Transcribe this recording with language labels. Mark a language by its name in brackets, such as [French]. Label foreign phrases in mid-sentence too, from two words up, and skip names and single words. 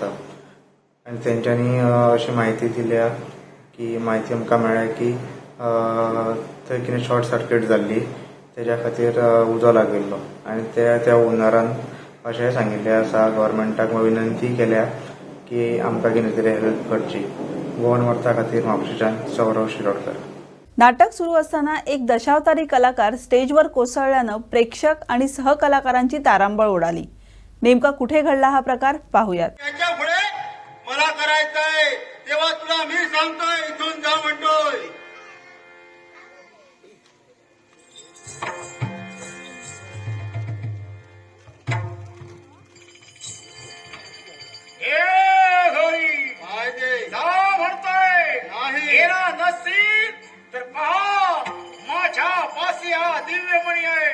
[Konkani] आणि तेंच्यांनी अशी म्हायती दिल्या की म्हायती आमकां मेळ्ळ्या की थंय कितें [English] short circuit [Konkani] जाल्ली तेज्या खातीर उजो लागिल्लो आणि त्या ओनरान अशें सांगिल्लें आसा गव्हर्मेंटाक विनंती केल्या की आमकां कितें तरी हेल्प करची. गोवन वार्ता खातीर म्हापशेच्यान सौरव शिरोडकर. [Marathi] नाटक सुरू असताना एक दशावतारी कलाकार स्टेजवर कोसळल्यानं प्रेक्षक आणि सहकलाकारांची तारांबळ उडाली. नेमका कुठे घडला हा प्रकार पाहूयात. त्याच्या पुढे मला करायचंय तेव्हा तुला मी सांगतोय इथून जा म्हणतोय. नसतील तर पहा माझ्या पाशी हा दिव्यमणी आहे.